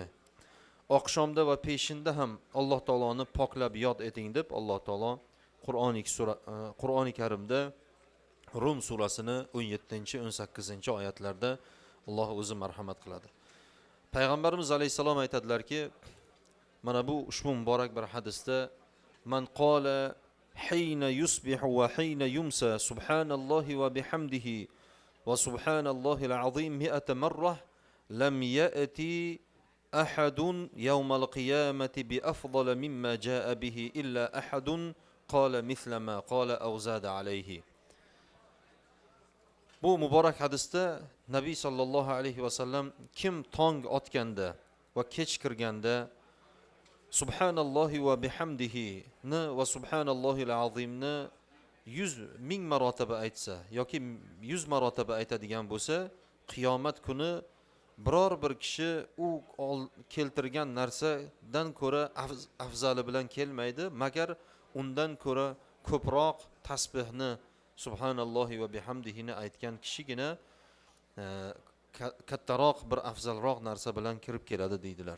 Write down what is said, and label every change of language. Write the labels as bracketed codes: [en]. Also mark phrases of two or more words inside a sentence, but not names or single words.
[uz] Oqshomda va peshinda ham Alloh taoloni poklab yod eting deb Alloh taolo Qur'oni Karimda Rum surasini 17-18 oyatlarda Alloh o'zi marhamat qiladi. Payg'ambarimiz alayhisalom aytadilarki, mana bu ushbu muborak bir hadisda: [ar] "من قال حين يصبح وحين يمسى سبحان الله وبحمده وسبحان الله العظيم 100 مرة لم يأتي أحد يوم القيامة بأفضل مما جاء به إلا أحد قال مثل ما قال أو زاد عليه. [uz] Bu muborak hadisda Nabiy [ar] صلى الله عليه وسلم [uz] kim tong otganda va kech kirganda Subhanallohi [ar] وبحمده [uz] ni va [ar] سبحان الله العظيم [uz] 100,000 marotaba aytsa yoki 100 marotaba aytadigan bo'lsa, qiyomat kuni biror bir kishi u keltirgan narsadan ko'ra afzali bilan kelmaydi, magar undan ko'ra ko'proq tasbihni [ar] سبحان الله وبحمده [uz] aytgan kishigina kattaroq bir afzalroq narsa bilan kirib keladi deydilar.